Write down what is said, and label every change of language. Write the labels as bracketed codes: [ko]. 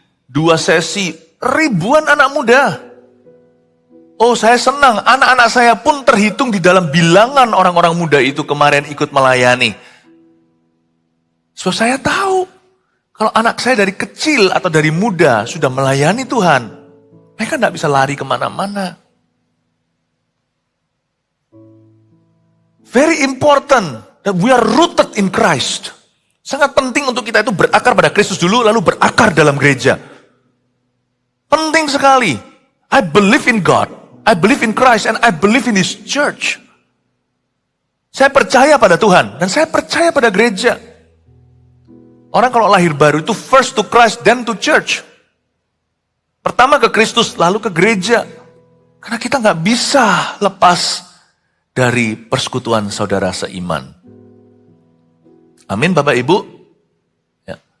[id] 2 sesi, ribuan anak muda. Oh, saya senang, anak-anak saya pun terhitung di dalam bilangan orang-orang muda itu kemarin ikut melayani. So saya tahu, kalau anak saya dari kecil atau dari muda sudah melayani Tuhan, mereka tidak bisa lari kemana-mana. [en] Very important that we are rooted in Christ. [id] Sangat penting untuk kita itu berakar pada Kristus dulu, lalu berakar dalam gereja. Penting sekali. [en] I believe in God, I believe in Christ, and I believe in His church. [id] Saya percaya pada Tuhan, dan saya percaya pada gereja. Orang kalau lahir baru itu [en] first to Christ, then to church. [id] Pertama ke Kristus, lalu ke gereja. Karena kita nggak bisa lepas dari persekutuan saudara seiman. Amin Bapak Ibu. Ya.